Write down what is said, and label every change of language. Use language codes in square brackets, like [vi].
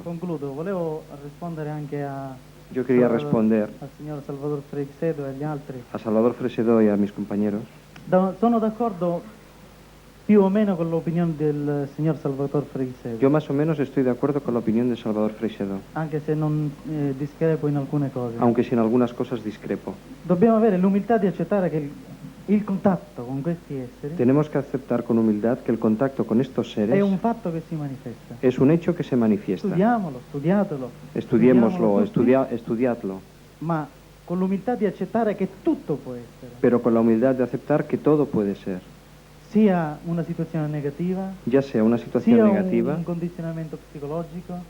[it] Concludo, volevo rispondere anche a [es] Yo quería responder [it] al signor Salvador Freixedo e agli altri. [es] a Salvador Freixedo y a mis compañeros. [it] Sono d'accordo più o meno con l'opinione del signor Salvador Freixedo, [es] Yo más o menos estoy de acuerdo con la opinión de Salvador Freixedo, [it] anche se non discrepo in alcune cose. [es] aunque si en algunas cosas discrepo. [it] Dobbiamo avere l'umiltà di accettare che il contatto con questi esseri [es] Tenemos que aceptar con humildad que el contacto con estos seres [it] è un fatto che si manifesta. [es] es un hecho que se manifiesta. [it] Studiamolo, studiatelo. [es] Estudiémoslo, [it] studiamolo tutti, [es] estudiadlo, [it] ma con l'umiltà di accettare che tutto può essere, [es] pero con la humildad de aceptar que todo puede ser, [it] sia una situazione negativa, [es] ya sea una situación [it] sia [es] negativa, [it] un condizionamento psicologico,